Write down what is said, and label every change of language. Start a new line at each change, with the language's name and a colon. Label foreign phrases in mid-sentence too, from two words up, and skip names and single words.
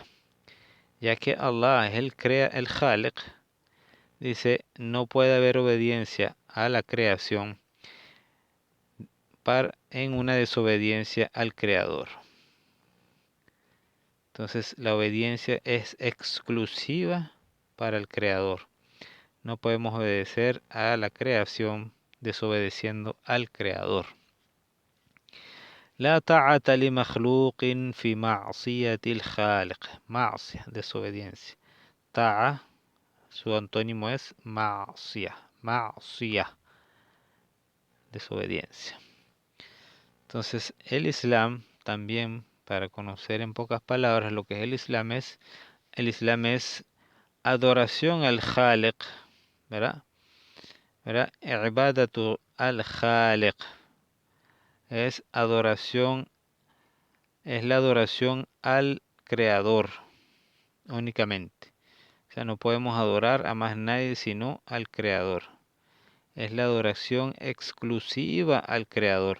Spanish: Ya que Allah es el Khaliq, dice, no puede haber obediencia a la creación en una desobediencia al Creador. Entonces la obediencia es exclusiva para el Creador. No podemos obedecer a la creación desobedeciendo al Creador.
Arabic: لا طاعة لمخلوق في معصية الخالق.
Spanish: Ma'siyah, desobediencia. Ta'a, su antónimo es ma'siyah. Ma'siyah, desobediencia. Entonces el Islam también, para conocer en pocas palabras lo que es el Islam es adoración al Khaliq, ¿verdad? ¿Verdad?
Arabic: عبادة الخالق
Spanish: es adoración, es la adoración al Creador únicamente. O sea, no podemos adorar a más nadie sino al Creador. Es la adoración exclusiva al Creador.